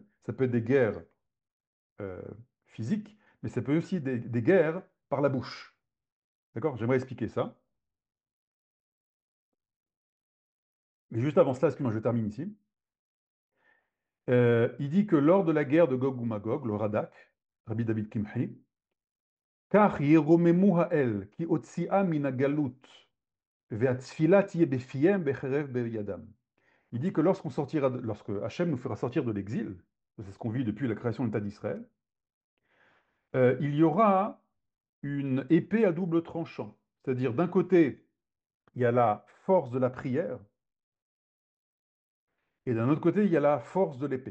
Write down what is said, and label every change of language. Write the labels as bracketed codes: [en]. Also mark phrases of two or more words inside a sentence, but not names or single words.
[fr] Ça peut être des guerres euh, physiques, mais ça peut aussi être des guerres par la bouche. D'accord? J'aimerais expliquer ça. Mais juste avant cela, excuse-moi, je termine ici. Il dit que lors de la guerre de Gog ou Magog, le Radak, Rabbi David Kimhi, car [he] ירוממו האל כי הוציאה מן הגלות והתפילה תהיה בפיהם בחרב בידם. [fr] Il dit que lorsque Hachem nous fera sortir de l'exil, c'est ce qu'on vit depuis la création de l'État d'Israël, il y aura une épée à double tranchant. C'est-à-dire, d'un côté, il y a la force de la prière, et d'un autre côté, il y a la force de l'épée.